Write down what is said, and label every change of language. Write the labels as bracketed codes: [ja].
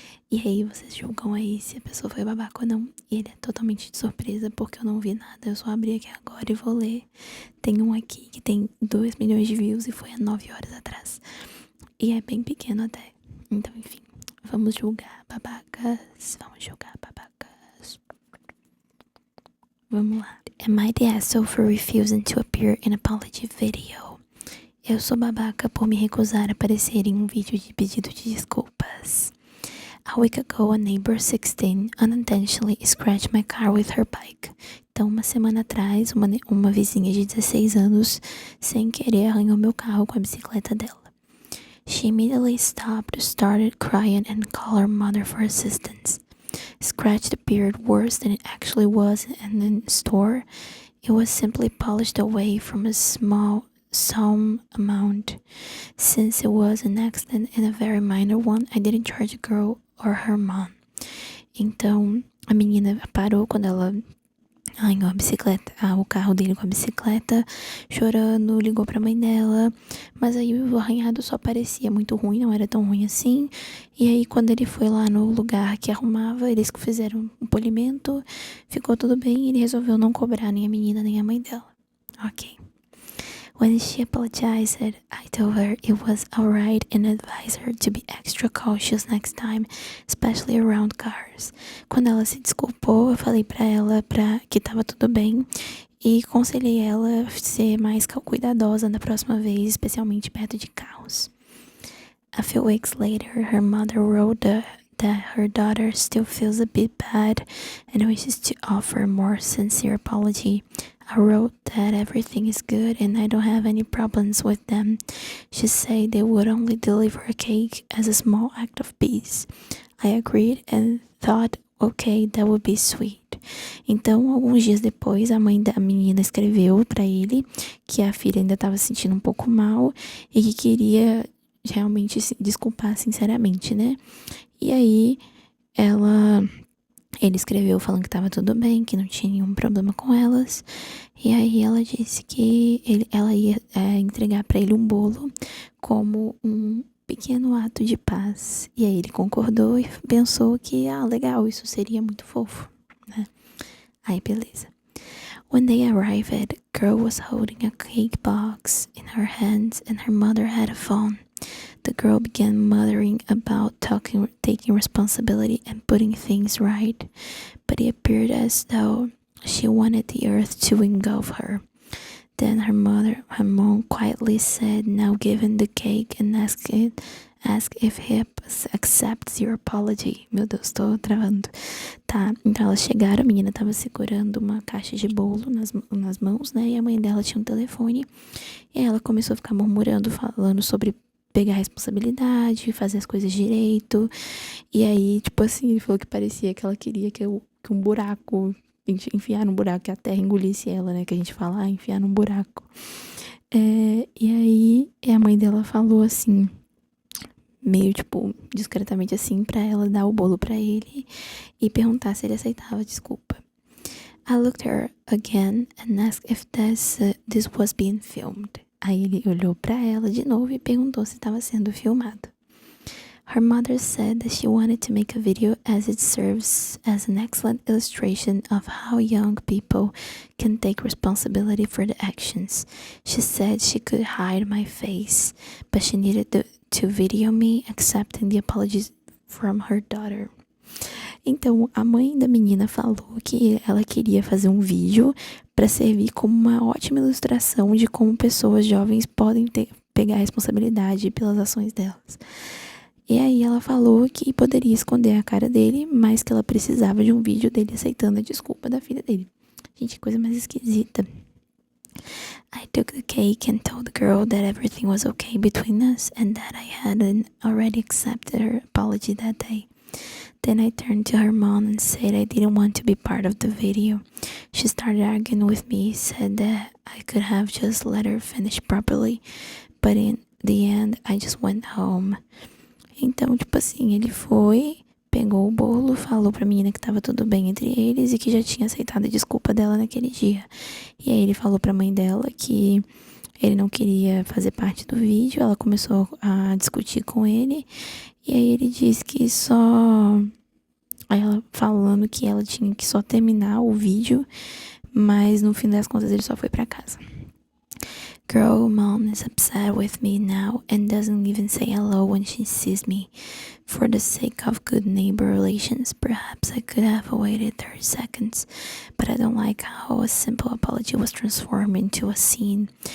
[pt] E aí vocês julgam aí se a pessoa foi babaca ou não. E ele é totalmente de surpresa, porque eu não vi nada. Eu só abri aqui agora e vou ler. Tem um aqui que tem 2 milhões de views e foi há 9 horas atrás. E é bem pequeno até. Então, enfim, vamos julgar babacas. Vamos julgar babacas. Vamos lá. [en] Am I the asshole for refusing to appear in apology video? [pt] Eu sou babaca por me recusar a aparecer em um vídeo de pedido de desculpas. [en] A week ago, a neighbor 16 unintentionally scratched my car with her bike. [pt] Então, uma semana atrás, uma vizinha de 16 anos, sem querer, arranhou meu carro com a bicicleta dela. [en] She immediately stopped, started crying, and called her mother for assistance. Scratched appeared worse than it actually was, and in the store, it was simply polished away from a some amount. Since it was an accident and a very minor one, I didn't charge the girl or her mom. [pt] Então, a menina parou quando ela arranhou a bicicleta, o carro dele com a bicicleta, chorando, ligou pra mãe dela, mas aí o arranhado só parecia muito ruim, não era tão ruim assim. E aí quando ele foi lá no lugar que arrumava, eles fizeram um polimento, ficou tudo bem e ele resolveu não cobrar nem a menina nem a mãe dela. Ok. [en] When she apologized, I told her it was alright and advised her to be extra cautious next time, especially around cars. [pt] Quando ela se desculpou, eu falei pra ela que tava tudo bem e aconselhei ela a ser mais cuidadosa da próxima vez, especialmente perto de carros. [en] A few weeks later, her mother wrote that her daughter still feels a bit bad and wishes to offer a more sincere apology. I wrote that everything is good and I don't have any problems with them. She said they would only deliver a cake as a small act of peace. I agreed and thought, okay, that would be sweet. [pt] Então, alguns dias depois, a mãe da menina escreveu pra ele que a filha ainda estava se sentindo um pouco mal e que queria realmente se desculpar sinceramente, né? E aí, ele escreveu falando que tava tudo bem, que não tinha nenhum problema com elas. E aí ela disse que ela ia entregar pra ele um bolo como um pequeno ato de paz. E aí ele concordou e pensou que, legal, isso seria muito fofo, né? Aí beleza. [en] When they arrived, girl was holding a cake box in her hands and her mother had a phone. The girl began muttering about taking responsibility and putting things right, but it appeared as though she wanted the earth to engulf her. Then her mom quietly said, now give him the cake and ask if he accepts your apology. [pt] Meu Deus, tô travando. Tá, então elas chegaram, a menina tava segurando uma caixa de bolo nas mãos, né? E a mãe dela tinha um telefone. E ela começou a ficar murmurando, falando sobre pegar responsabilidade, fazer as coisas direito. E aí, tipo assim, ele falou que parecia que ela queria que um buraco, enfiar num buraco, que a terra engolisse ela, né? Que a gente fala, enfiar num buraco. E aí, a mãe dela falou assim, meio, tipo, discretamente assim, pra ela dar o bolo pra ele e perguntar se ele aceitava a desculpa. [en] I looked at her again and asked if this was being filmed. [pt] Aí ele olhou pra ela de novo e perguntou se estava sendo filmado. [en] Her mother said that she wanted to make a video as it serves as an excellent illustration of how young people can take responsibility for their actions. She said she could hide my face, but she needed to video me accepting the apologies from her daughter. [pt] Então, a mãe da menina falou que ela queria fazer um vídeo para servir como uma ótima ilustração de como pessoas jovens podem pegar a responsabilidade pelas ações delas. E aí ela falou que poderia esconder a cara dele, mas que ela precisava de um vídeo dele aceitando a desculpa da filha dele. Gente, que coisa mais esquisita. [en] I took the cake and told the girl that everything was okay between us and that I hadn't already accepted her apology that day. Then I turned to her mom and said I didn't want to be part of the video. She started arguing with me, said that I could have just let her finish properly, but in the end I just went home. [pt] Então, tipo assim, ele foi, pegou o bolo, falou pra menina que tava tudo bem entre eles e que já tinha aceitado a desculpa dela naquele dia. E aí ele falou pra mãe dela que ele não queria fazer parte do vídeo, ela começou a discutir com ele, e aí ele disse que só... Aí ela falando que ela tinha que só terminar o vídeo, mas no fim das contas ele só foi pra casa. [en] Girl, mom is upset with me now and doesn't even say hello when she sees me. For the sake of good neighbor relations, perhaps I could have waited 30 seconds, but I don't like how a simple apology was transformed into a scene.